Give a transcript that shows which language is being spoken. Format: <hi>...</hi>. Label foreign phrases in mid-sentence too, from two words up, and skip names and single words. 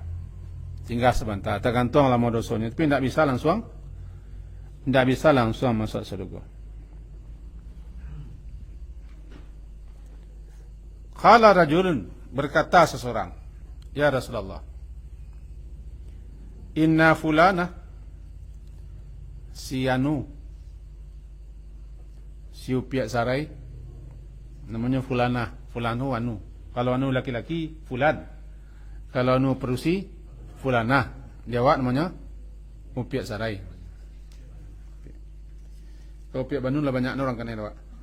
<id>Singgah sebentar, tergantung lama dosanya, tapi tidak bisa langsung masuk surga.</id> <ar>Qala rajulun,</ar> <id>berkata seseorang,</id> <ar>ya Rasulullah, inna fulana,</ar> <min>si anu, si upiak sarai, namanya fulana, fulanu anu.</min> <id>Kalau anu laki-laki, fulan. Kalau anu perusi, fulana.</id> <min>Jawab namanya upiak sarai. Kalau upiak Bandung lah banyak orang kan ya, Pak.</min>